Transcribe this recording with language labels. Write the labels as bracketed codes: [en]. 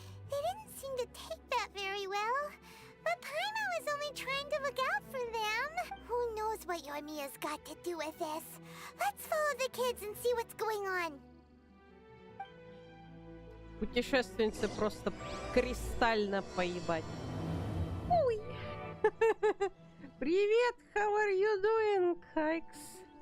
[en] They didn't seem to take that very well. But Paimon was only trying to look out for them. Who knows what Yoimiya's got to do with this? Let's follow the kids and see what's going on. [ru] Путешественница просто кристально поебать. Ой. Привет, [en] how are you doing, Хайкс?